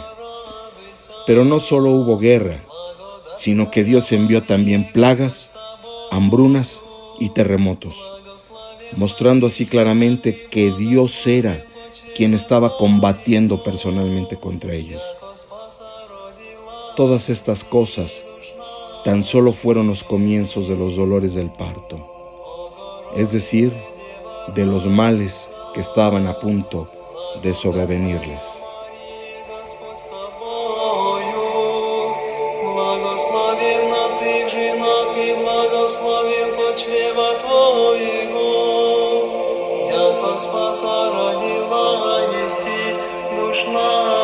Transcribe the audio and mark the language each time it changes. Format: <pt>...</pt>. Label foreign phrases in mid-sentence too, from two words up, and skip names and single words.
<es>Pero no solo hubo guerra, sino que Dios envió también plagas, hambrunas y terremotos, mostrando así claramente que Dios era quien estaba combatiendo personalmente contra ellos. Todas estas cosas tan solo fueron los comienzos de los dolores del parto, es decir, de los males que estaban a punto de sobrevenirles.</es> <cu>Благословенна ты в женах и благословен плод чрева твоего. Яко спаса родила еси душ наша.</cu>